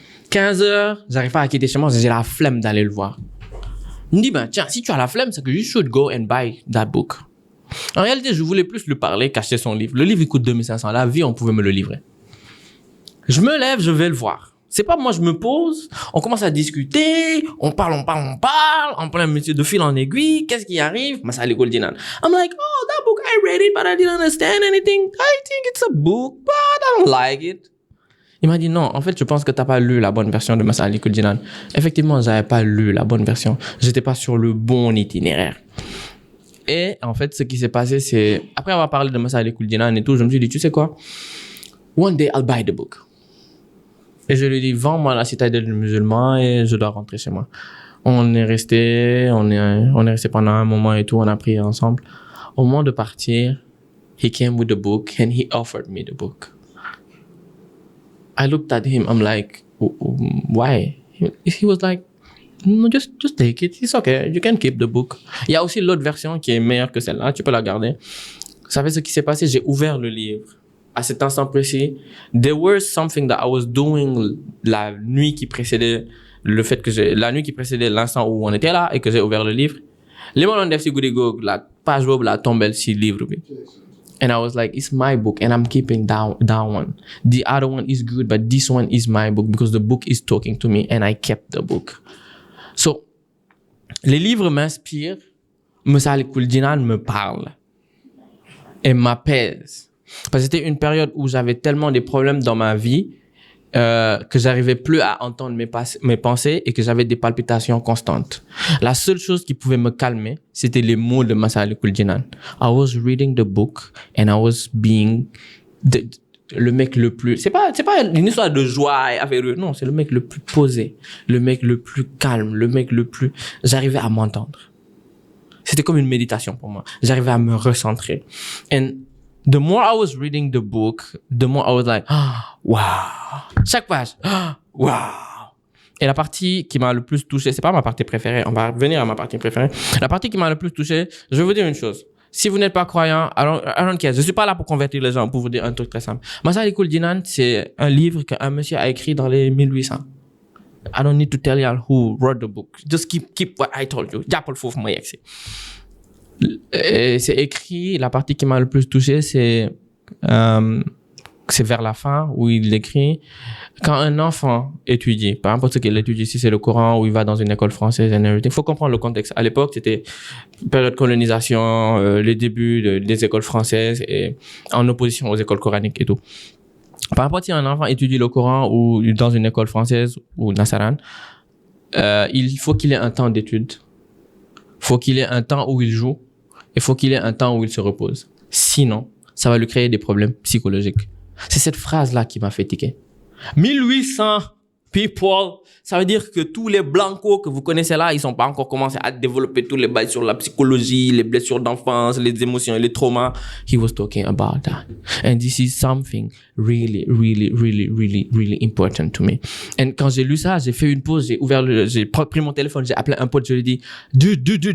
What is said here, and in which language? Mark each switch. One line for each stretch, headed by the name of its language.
French: 15h, j'arrive pas à quitter chez moi, j'ai la flemme d'aller le voir. Il me dit, ben, tiens, si tu as la flemme, c'est que
English: you should go and buy that book.
French: En réalité, je voulais plus lui parler qu'acheter son livre. Le livre, il coûte 2500. La vie, on pouvait me le livrer. Je me lève, je vais le voir. C'est pas moi, je me pose, on commence à discuter, on parle, en plein métier de fil en aiguille, qu'est-ce qui arrive? Massa Ali Koul Jinan.
English: I'm like, oh, that book, I read it, but I didn't understand anything. I think it's a book, but I don't like it.
French: Il m'a dit, non, en fait, je pense que t'as pas lu la bonne version de Massa Ali Koul Jinan. Effectivement, j'avais pas lu la bonne version. J'étais pas sur le bon itinéraire. Et, en fait, ce qui s'est passé, c'est, après avoir parlé de Massa Ali Koul Jinan et tout, je me suis dit, tu sais quoi?
English: One day, I'll buy the book.
French: Et je lui dis, vends-moi La citadelle du musulman et je dois rentrer chez moi. On est resté pendant un moment et tout, on a prié ensemble. Au moment de partir,
English: he came with the book and he offered me the book. I looked at him, I'm like, why? He was like, no, just take it, it's okay, you can keep the book.
French: Il y a aussi l'autre version qui est meilleure que celle-là, tu peux la garder. Vous savez ce qui s'est passé? J'ai ouvert le livre. À cet instant précis,
English: there was something that I was doing
French: la nuit qui précédait la nuit qui précédait l'instant où on était là et que j'ai ouvert le livre.
Wolof: Les moments def si goudi go, la page web la tombelle si livre bi.
English: And I was like, it's my book and I'm keeping that one. The other one is good, but this one is my book because the book is talking to me and I kept the book.
French: So, les livres m'inspirent, Massa Ali Koul Jinan me parle et m'apaise. Parce que c'était une période où j'avais tellement de problèmes dans ma vie que j'arrivais plus à entendre mes pensées et que j'avais des palpitations constantes. La seule chose qui pouvait me calmer, c'était les mots de Massa Ali Koul Jinan.
English: I was reading the book and I was being
French: le mec le plus... C'est pas une histoire de joie et affaire. Non, c'est le mec le plus posé, le mec le plus calme, le mec le plus... J'arrivais à m'entendre. C'était comme une méditation pour moi. J'arrivais à me recentrer.
English: And the more I was reading the book, the more I was like, wow.
French: Chaque page, wow. Et la partie qui m'a le plus touché, c'est pas ma partie préférée, on va revenir à ma partie préférée. La partie qui m'a le plus touché, je vais vous dire une chose. Si vous n'êtes pas croyant,
English: I don't care.
French: Je suis pas là pour convertir les gens, pour vous dire un truc très simple. Massa Ali Koul Jinan, c'est un livre qu'un monsieur a écrit dans les 1800.
English: I don't need to tell you who wrote the book. Just keep what I told you.
Wolof: Jàppal foofu ma yegsi.
French: C'est écrit, la partie qui m'a le plus touché, c'est vers la fin où il écrit quand un enfant étudie, peu importe ce qu'il étudie, si c'est le Coran ou il va dans une école française
English: and everything,
French: faut comprendre le contexte. À l'époque, c'était période de colonisation, les débuts des écoles françaises et en opposition aux écoles coraniques et tout. Peu importe si un enfant étudie le Coran ou dans une école française ou nasaran, il faut qu'il ait un temps d'étude. Faut qu'il ait un temps où il joue et faut qu'il ait un temps où il se repose. Sinon, ça va lui créer des problèmes psychologiques. C'est cette phrase-là qui m'a fait tiquer. 1800 people, ça veut dire que tous les blancos que vous connaissez là, ils sont pas encore commencé à développer tous les bails sur la psychologie, les blessures d'enfance, les émotions et les traumas.
English: He was talking about that. And this is something really, really, really, really, really important to me.
French: And quand j'ai lu ça, j'ai fait une pause, j'ai pris mon téléphone, j'ai appelé un pote, je lui ai dit, dude.